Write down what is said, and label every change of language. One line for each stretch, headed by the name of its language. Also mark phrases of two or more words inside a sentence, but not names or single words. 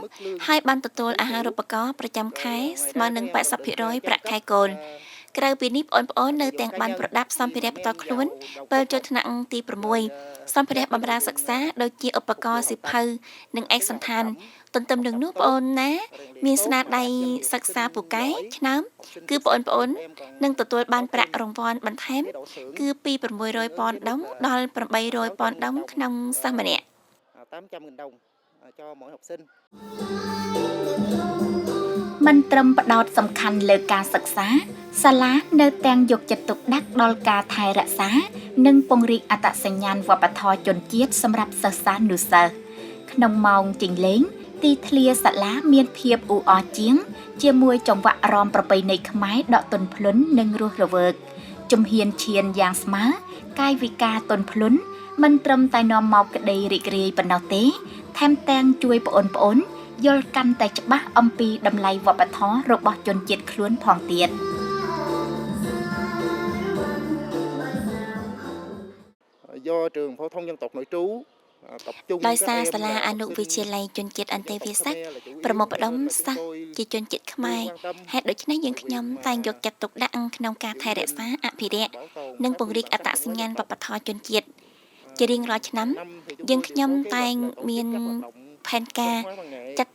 Khmer: ហើយបានទទួលអាហារូបករណ៍ប្រចាំខែស្មើនឹង 80% ប្រាក់ខែកូនក្រៅពីនេះប្អូននៅទាំងបានប្រដាប់សម្ភារៈផ្ទាល់ខ្លួនពេលចូលថ្នាក់ទី6សម្ភារៈបម្រើសិក្សាដូចជាឧបករណ៍សៀវភៅនិងឯកសណ្ឋានទន្ទឹមនឹងនោះប្អូនណាមានស្នាដៃសិក្សាពូកែឆ្នើមគឺប្អូននឹងទទួលបានប្រាក់រង្វាន់បន្ថែមគឺពី600 ប៉ុនដុំដល់800 ប៉ុនដុំក្នុងសិស្សម្នាក់
Vietnamese: 800.000 đồng cho mỗi học sinh
Khmer: មិនត្រឹមផ្ដោតសំខាន់លើការសិក្សាសាលានៅទាំងយកចិត្តទុកដាក់ដល់ការថែរក្សានិងពង្រីកអត្តស ញ្ញាណវប្បធម៌ជនជាតិសម្រាប់សិស្សានុសិស្សក្នុងម៉ោងជិញលេងទីធ្លាសាលាមានភាពអ៊ូអរជាងជាមួយចង្វាក់រាំប្រពៃណីខ្មែរដកទន់ភ្លន់និងរស់រវើកជំហានឈានយ៉ាងស្មើកាយវិការទន់ភ្លន់មិនត្រឹមតែនាំមកក្តីរីករាយប៉ុណ្ណោះទេថែមទាំងជួយប្អូនៗយល់កាន់តែច្បាស់អំពីតម្លៃវប្បធម៌របស់ជនជាតិខ្លួនផងទៀត
Vietnamese: do trường phổ thông dân tộc nội trú tập trung
Khmer: ដោយសារសាលាអនុវិទ្យាល័យជនជាតិអន្តេវាសិកប្រមូលផ្ដុំសិស្សជាជនជាតិខ្មែរហេតុដូច្នេះយើងខ្ញុំតែងយកចិត្តទុកដាក់ក្នុងការថែរ ក្សាអភិរក្សនិងពង្រីកអត្តសញ្ញាណវប្បធម៌ជនជាតិជារៀងរាល់ឆ្នាំយើងខ្ញុំតែងមានផែនការចាត់តាំ